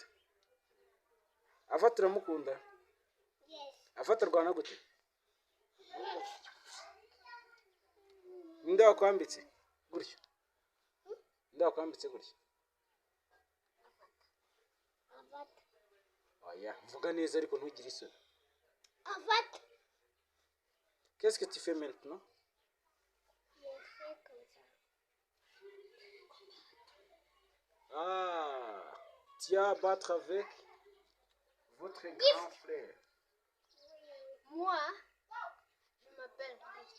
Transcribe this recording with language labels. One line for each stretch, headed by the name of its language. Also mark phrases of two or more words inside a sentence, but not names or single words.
Kinyarwanda: Avatar uramukunda? Yes. Avatar rwana gute? Ninde wakwambitse? Gutyo. Ninde wakwambitse gutyo? Avatar. Oya, mvuga neza ariko ntugire isoni. Avatar.
French: Qu'est-ce que tu fais maintenant? Ah, tu vas battre avec votre grand frère. Moi, je m'appelle Gift.